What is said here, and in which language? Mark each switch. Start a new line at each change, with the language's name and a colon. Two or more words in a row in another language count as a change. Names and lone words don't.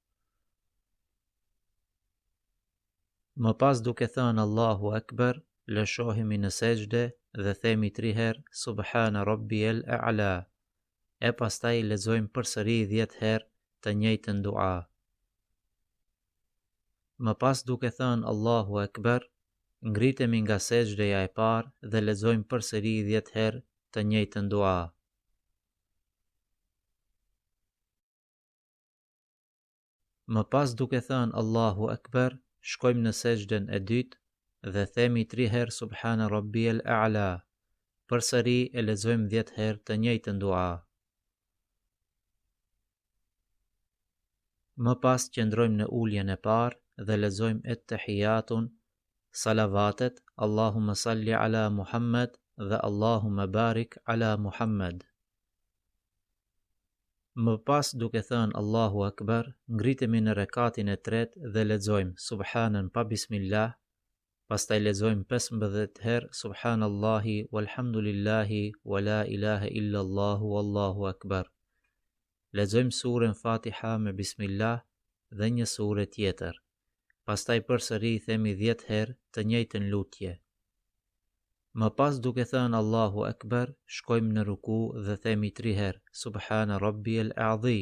Albanian: Më pas duke thënë
Arabic: الله أكبر,
Albanian: lëshohemi në sejdë dhe themi 3 herë
Arabic: سبحان ربي الأعلى.
Albanian: E pastaj lexojmë përsëri 10 herë të njëjtën dua. Më pas duke thënë
Arabic: الله أكبر,
Albanian: ngritemi nga sejdëja e parë dhe lexojmë përsëri 10 herë të njëjtën dua. Më pas duke thënë
Arabic: الله أكبر,
Albanian: shkojmë në sejdën e dytë dhe themi 3 herë
Arabic: سبحان ربي الأعلى.
Albanian: Përsëri e lexojmë 10 herë të njëjtën dua. Më pas qëndrojmë në uljen e parë dhe lexojmë et-tahiyatun, salavatet,
Arabic: اللهم صل على محمد
Albanian: dhe
Arabic: اللهم بارك على محمد.
Albanian: Më pas duke thënë
Arabic: الله أكبر,
Albanian: ngritemi në rekatin e tretë dhe lexojmë subhanën pa bismillah, pastaj lexojmë 15 herë
Arabic: سبحان الله والحمد لله ولا إله إلا الله والله أكبر.
Albanian: Lexojmë surën Fatiha me bismillah dhe një sure tjetër. Pastaj përsëri themi 10 herë të njëjtën lutje. Më pas duke thënë
Arabic: الله أكبر,
Albanian: shkojmë në ruku dhe themi 3 herë
Arabic: سبحان ربي العظيم.